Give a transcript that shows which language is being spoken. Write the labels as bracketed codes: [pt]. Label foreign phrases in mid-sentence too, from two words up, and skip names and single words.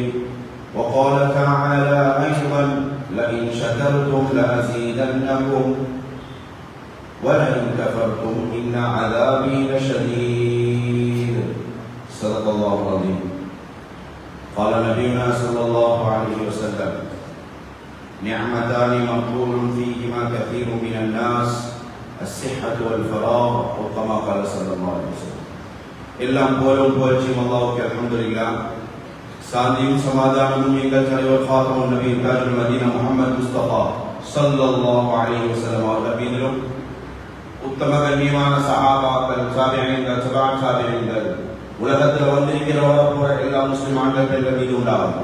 [ar] وقال تعالى أيضا: لئن شكرتم لأزيدنكم ولئن كفرتم إن عذابي لشديد. صدق الله العظيم. قال نبينا صلى الله عليه وسلم: نعمتان مغبون فيهما كثير من الناس الصحة والفراغ أو كما قال صلى الله عليه وسلم. [ta] எல்லாம் போலும் புகழ்ச்சியும் அல்லாஹ்வுக்கு அல்ஹம்துலில்லாஹ். சாந்தியும் சமாதானமும் எங்கள் தலைவர் ஃபாத்திமுன் நபி தாஜுல் மதீனா முஹம்மது முஸ்தபா [ar] صلى الله عليه وسلم [ta] அவர்கள் மீதிலும், உத்தம கண்ணியமான சஹாபாக்கள், தாபிஈன்கள், தபஅத் தாபிஈன்கள், உலகத்தில் வந்திருக்கிற எல்லா முஸ்லிம் ஆண்கள் மீது உண்டாகும்.